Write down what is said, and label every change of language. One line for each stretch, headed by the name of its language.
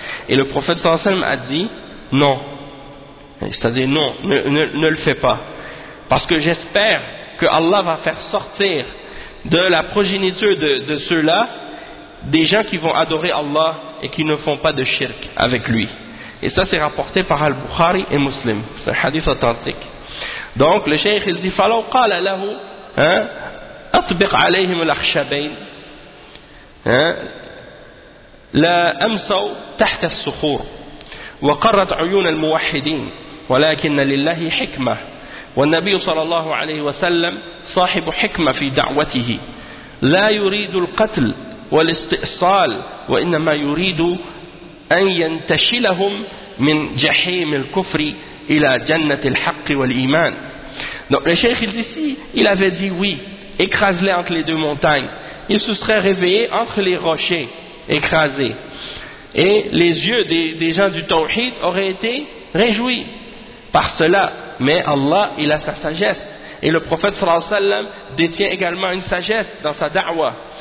French: Et le prophète sallallahu alayhi wa sallam a dit, non. C'est-à-dire, non, ne le fais pas. Parce que j'espère que Allah va faire sortir de la progéniture de ceux-là des gens qui vont adorer Allah et qui ne font pas de shirk avec lui. Et ça, c'est rapporté par Al-Bukhari et Muslim. C'est un hadith authentique. Donc, le cheikh, il dit,
Arabic: فَلَوْ قَالَ لَهُ أَطْبِقْ عَلَيْهِمُ الْأَخْشَبَيْنِ لَا أَمْسَوْ تَحْتَ السُّخُورِ وقرت عيون الموحدين ولكن لله حكمة والنبي صلى الله عليه وسلم صاحب حكمة في دعوته لا يريد القتل والاستئصال وإنما يريد أن ينتشلهم من جحيم الكفر إلى جنة الحق والإيمان.
French: Donc le cheikh ici, il avait dit oui, écrase-les entre les deux montagnes. Il se serait réveillé entre les rochers, écrasé. Et les yeux des gens du Tawhid auraient été réjouis par cela. Mais Allah, il a sa sagesse. Et le prophète, sallallahu alayhi wa sallam, détient également une sagesse dans sa da'wah.